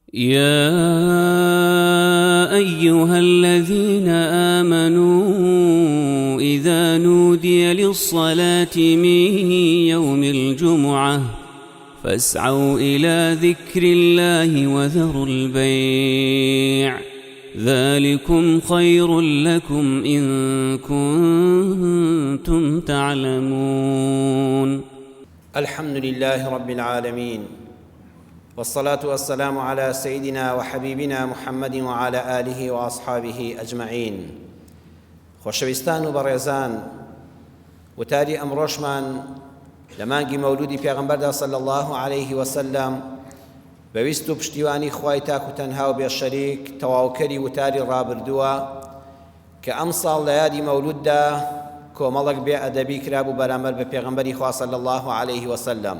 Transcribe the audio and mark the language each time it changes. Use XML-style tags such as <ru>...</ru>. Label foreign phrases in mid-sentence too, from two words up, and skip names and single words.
<ar>يا أيها الذين آمنوا إذا نودي للصلاة من يوم الجمعة فاسعوا إلى ذكر الله وذروا البيع ذلكم خير لكم إن كنتم تعلمون. الحمد لله رب العالمين، والصلاة والسلام على سيدنا وحبيبنا محمد وعلى آله وأصحابه أجمعين.</ar> <ckb>خۆشەویستان و بەڕێزان، وتاری ئەمڕۆشمان لە مانگی مەولودی پێغەمبەردا</ckb> <ar>صلی الله عليه وسلم</ar> <ckb>بەویست و پشتیوانی خوای تاک و تەنها و بێشەریک تەواوکەری وتاری ڕابردووە کە ئەم ساڵ لە یادی مەولوددا کۆمەڵێک بێ ئەدەبی کرابوو بەرامبەر بە پێغەمبەری خوا</ckb> <ar>صلی الله عليه وسلم.</ar>